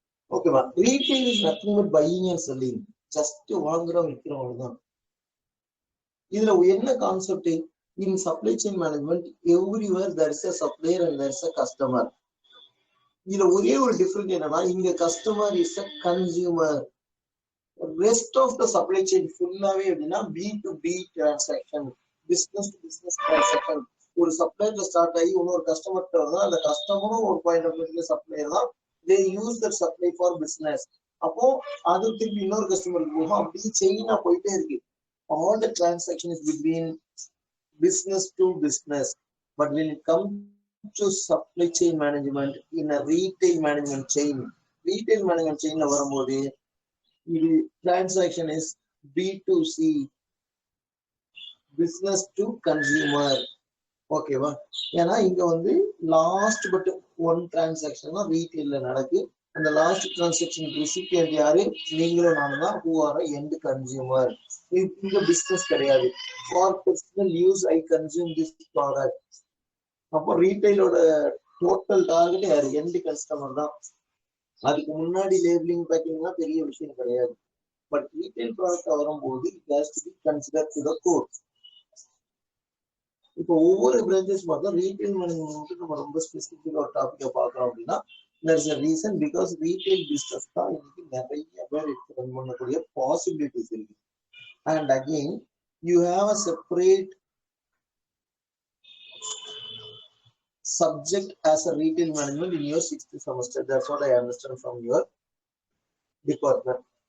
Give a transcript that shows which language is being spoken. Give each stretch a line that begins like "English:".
English: Okay, man. Retail is nothing but buying and selling.
Tamil: Just வாங்குறோம் விற்கிறோம் அவ்வளவுதான். இதுல என்ன concept?
English: In supply chain management, everywhere there is a supplier and there is a customer.
Tamil: இதுல ஒரே ஒரு difference என்னன்னா, இங்க
English: Customer is a consumer. Rest of the supply chain
Tamil: ஃபுல்லாவே எப்படின்னா
English: B2B transaction, business to business transaction.
Tamil: ஒரு சப்ளையர்ல start ஆகி இன்னொரு கஸ்டமர்கிட்ட வருதா, அந்த கஸ்டமரும் ஒரு பாயிண்ட் ஆஃப் வியூல சப்ளையர் தான்.
English: they use that supply for business.
Tamil: அப்போ அது திருப்பி இன்னொரு கஸ்டமருக்கு போகும், அப்படியே செயினா போயிட்டே இருக்கு.
English: all the transaction is between business to business. But when it comes to supply chain management in a retail management chain, retail management chain
Tamil: வரும்போது இது
English: transaction is B2C, business to consumer. ஓகேவா?
Tamil: ஏன்னா இங்க வந்து லாஸ்ட் பட் ஒன் டிரான்சாக்ஷன் தான் ரீட்டைல்ல நடக்கு. அந்த last transaction recipient யாரு? நீங்களும் நானும் தான்.
English: Who are end consumer.
Tamil: இங்க பிசினஸ் கிடையாது.
English: For personal use I consume this product.
Tamil: அப்போ ரீட்டைலோட டோட்டல் டார்கெட் யாரு? எண்ட் கஸ்டமர் தான். அதுக்கு முன்னாடி லேபிளிங் பேக்கிங்லாம் பெரிய விஷயம் கிடையாது. பட் ரீட்டைல் ப்ராடக்ட் வரும்போது
English: It has to be consider to the core.
Tamil: இப்போ ஒவ்வொரு பிரான்ச்சஸ் பார்த்தா ரீட்டைல் மேனேஜ்மெண்ட் நம்ம ரொம்ப ஸ்பெசிஃபிக்கா ஒரு டாபிக்கை பார்க்கறோம் அப்படின்னா
English: there's a reason, because retail business
Tamil: தான் இன்னைக்கு நிறைய பேர் ரன் பண்ணக்கூடிய பாசிபிலிட்டிஸ் இருக்கு.
English: And again you have a separate subject as a retail management in your 6th semester. That's what I understand from your department.